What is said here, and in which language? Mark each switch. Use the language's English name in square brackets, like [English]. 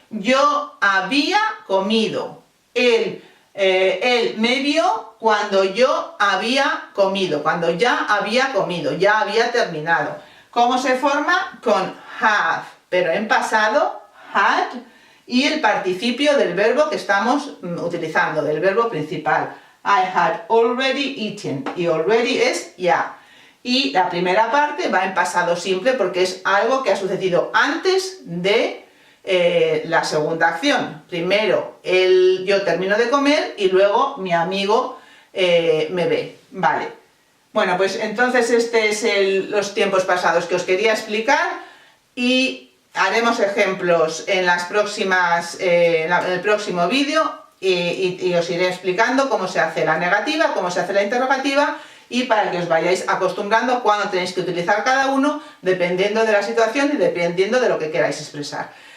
[Spanish] Yo había comido. Él me vio cuando yo había comido, cuando ya había comido, ya había terminado. ¿Cómo se forma? Con have, pero en pasado, had, y el participio del verbo que estamos utilizando, del verbo principal. [English] I had already eaten, y already [Spanish] es ya. Y la primera parte va en pasado simple porque es algo que ha sucedido antes de la segunda acción. Primero yo termino de comer y luego mi amigo me ve. Vale. Bueno, pues entonces este es los tiempos pasados que os quería explicar y haremos ejemplos en las próximas, en el próximo vídeo y os iré explicando cómo se hace la negativa, cómo se hace la interrogativa y para que os vayáis acostumbrando a cuándo tenéis que utilizar cada uno dependiendo de la situación y dependiendo de lo que queráis expresar.